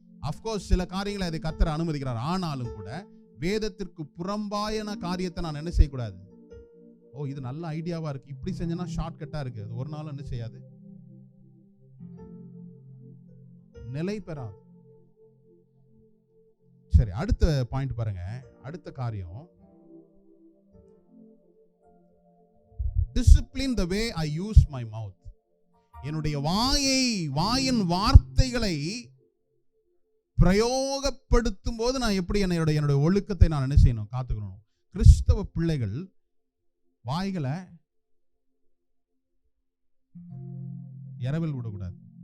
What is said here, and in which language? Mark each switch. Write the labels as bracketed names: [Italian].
[Tamil] Of course சில காரியங்களை அதை கர்த்தர் அனுமதிக்கிறார். ஆனாலும் கூட வேதத்திற்கு புறம்பான காரியத்தை நான் என்ன செய்யக்கூடாது. இது நல்ல ஐடியாவா இருக்கு, இப்படி செஞ்சனா ஷார்ட் கட்டா இருக்கு, அது ஒரு நாள் என்ன செய்யாது, நிலை பெறாது. சரி, அடுத்த பாயிண்ட் பாருங்க. அடுத்த காரியம், [English] discipline the way I use my mouth. [Tamil] என்னுடைய வாயின் வார்த்தைகளை பிரயோகப்படுத்தும் போது நான் எப்படி என்னுடைய ஒழுக்கத்தை நான் என்ன செய்யணும்? காத்துக்கணும். கிறிஸ்தவ பிள்ளைகள் வாய்களை இரவல் விடக்கூடாது.